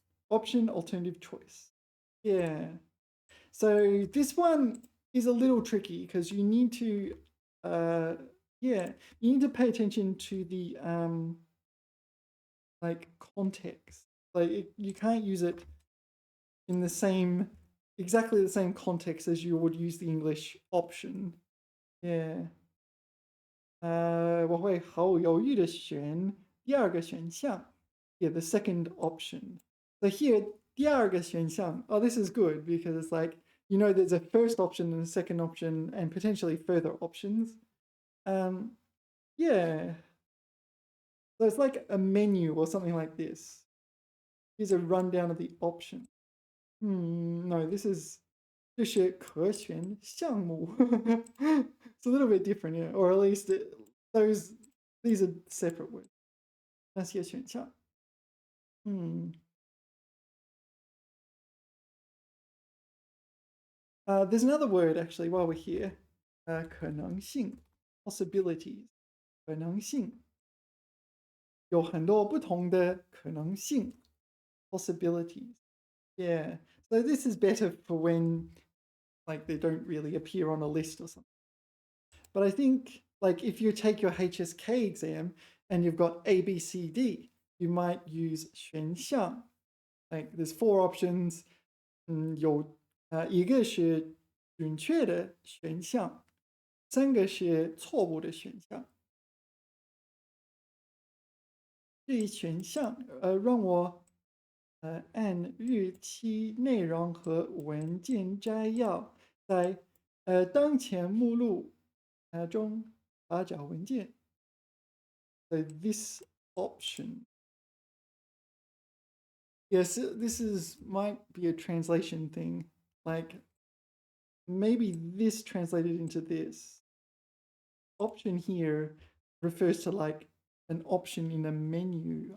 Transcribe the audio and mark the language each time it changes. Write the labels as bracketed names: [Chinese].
[English] Option, alternative choice. Yeah. So this one is a little tricky because you need to pay attention to the like context. Like you can't use it in the same, exactly the same context as you would use the English option. Yeah. [Chinese] 我会毫不犹豫的选第二个选项. [English] Yeah, the second option. So here, [Chinese] 第二个选项, [English] oh, this is good because it's like, you know, there's a first option and a second option and potentially further options. Yeah. So it's like a menu or something like this. Here's a rundown of the options. No, this is [Chinese] 这是可选项目. [English] It's a little bit different, yeah, or at least these are separate words. [Chinese] 那些选项. [English] There's another word actually while we're here. [Chinese] 可能性 possibilities. 可能性有很多不同的可能性 possibilities. [English] Yeah. So this is better for when like they don't really appear on a list or something. But I think like if you take your HSK exam and you've got A, B, C, D, you might use 选项. Like there's 4 options. [Chinese] 有一个是准确的选项，3个是错误的选项。这一选项让我按日期、内容和文件摘要在当前目录中查找文件。 [English] So this option. Yes, this might be a translation thing. Like maybe this translated into this. Option here refers to like an option in a menu.